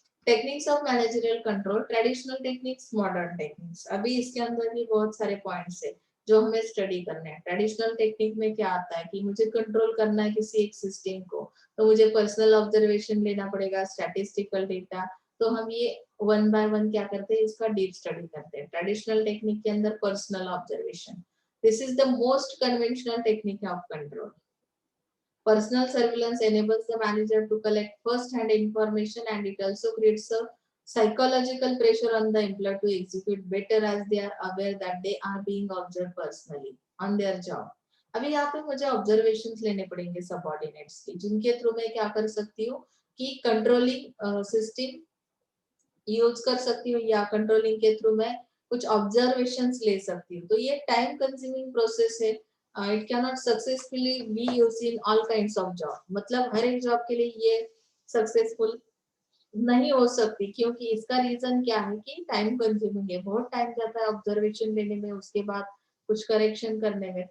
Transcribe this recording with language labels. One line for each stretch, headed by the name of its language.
English: Techniques of managerial control, traditional techniques, modern techniques.
Hindi: अभी इसके अंदर भी बहुत सारे पॉइंट्स है जो हमें स्टडी करने हैं। ट्रेडिशनल टेक्निक में क्या आता है कि मुझे कंट्रोल करना है किसी एक सिस्टम को, तो मुझे पर्सनल ऑब्जर्वेशन लेना पड़ेगा, स्टैटिस्टिकल डेटा। तो हम ये वन बाय वन क्या करते हैं, इसका डीप स्टडी करते हैं। ट्रेडिशनल टेक्निक के अंदर personal observation,
English: this is the most conventional technique of control. Personal surveillance enables the manager to collect first-hand information, and it also creates a psychological pressure on the employee to execute better as they are aware that they are being observed personally on their job.
Hindi: अभी यहाँ पे मुझे observations लेने पड़ेंगे subordinates की, जिनके through मैं क्या कर सकती हूँ कि कंट्रोलिंग सिस्टम यूज कर सकती हूँ, या कंट्रोलिंग के थ्रू मैं कुछ ऑब्जर्वेशंस ले सकती हूँ। तो ये टाइम कंज्यूमिंग प्रोसेस है।
English: it can not successfully be use in all kinds of job,
Hindi: मतलब हर एक जॉब के लिए ये सक्सेसफुल नहीं हो सकती, क्योंकि इसका रीजन क्या है कि टाइम कंज्यूमिंग है, बहुत टाइम जाता है ऑब्जर्वेशन लेने में, उसके बाद कुछ करेक्शन करने में।